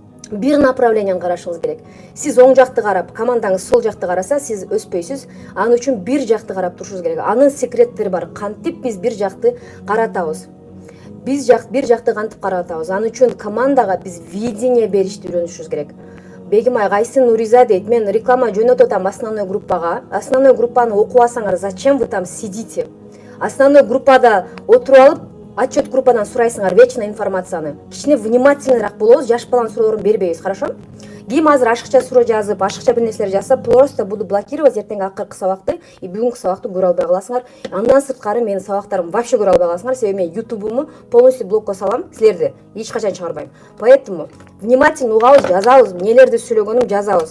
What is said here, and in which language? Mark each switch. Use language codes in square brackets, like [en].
[ky] Бир направленияны карашыңыз керек. Сиз оң жакты карап, командаңыз сол жакты караса, сиз өспөйсүз. Анын үчүн бир жакты карап турушуңуз керек. Анын секреттери бар. Кантип биз бир жакты каратабыз? Биз бир жакты кантип каратабыз? Анын үчүн командага биз видение беришти үйрөнүшүбүз керек. Бегимай, кайсы Нуриза дейт, мен реклама жөнөтүп атам основной группага. Основной группаны окубасаңар, [ru] зачем вы там сидите? [ky] Основной группада отуруп алып, отчет группадан сурайсыңар вечный информацияны. Кичине внимательныйраак болобуз, жаш баланын суроолорун бербейбиз, хорошо? Ким азыр ашыкча суроо жазып, ашыкча бир нерселер жазса, [ru] просто буду блокировать, [ky] эртеңки акыркы сабакты, бүгүнкү сабакты көрө албай каласыңар. Андан сырткары менин сабактарымды вообще көрө албай каласыңар, себеби мен YouTube'уму полностью блокко салам, силерди эч качан чыгарбайм. [ru] Поэтому внимательно [ky] угабыз, жазабыз, эмнелерди сүйлөгөнүм жазабыз.